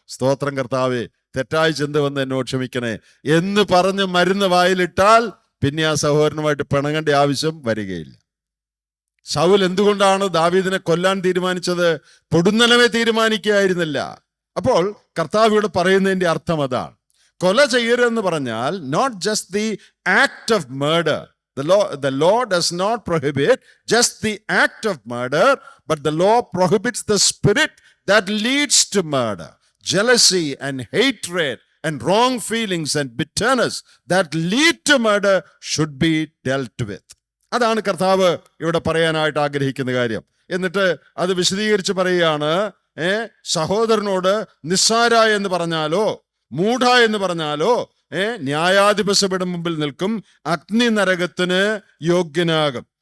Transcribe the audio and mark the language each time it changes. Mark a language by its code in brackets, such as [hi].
[ml] സ്തോത്രം കർത്താവേ, തെറ്റായ ചിന്ത വന്ന് എന്നോട് ക്ഷമിക്കണേ എന്ന് പറഞ്ഞ് മരുന്ന് വായിലിട്ടാൽ പിന്നെ ആ സഹോദരനുമായിട്ട് പിണങ്ങേണ്ട ആവശ്യം വരികയില്ല. ശൗൽ എന്തുകൊണ്ടാണ് ദാവീദിനെ കൊല്ലാൻ തീരുമാനിച്ചത്? പൊടുന്നനവെ തീരുമാനിക്കുകയായിരുന്നില്ല. അപ്പോൾ കർത്താവ് ഇവിടെ പറയുന്നതിന്റെ അർത്ഥം അതാണ്. കൊല ചെയ്യരുതെന്ന് പറഞ്ഞാൽ [en] Not just the act of murder. The law does not prohibit just the act of murder, but the law prohibits the spirit that leads to murder. Jealousy and hatred and wrong feelings and bitterness that lead to murder should be dealt with. [ml] അതാണ് കർത്താവ് ഇവിടെ പറയാനായിട്ട് ആഗ്രഹിക്കുന്ന കാര്യം. എന്നിട്ട് അത് വിശദീകരിച്ച് പറയുകയാണ്, സഹോദരനോട് നിസ്സാര എന്ന് പറഞ്ഞാലോ മൂഢ എന്ന് പറഞ്ഞാലോ ന്യായാധിപസഭയുടെ മുമ്പിൽ നിൽക്കും, അഗ്നി നരകത്തിന് യോഗ്യനാകും.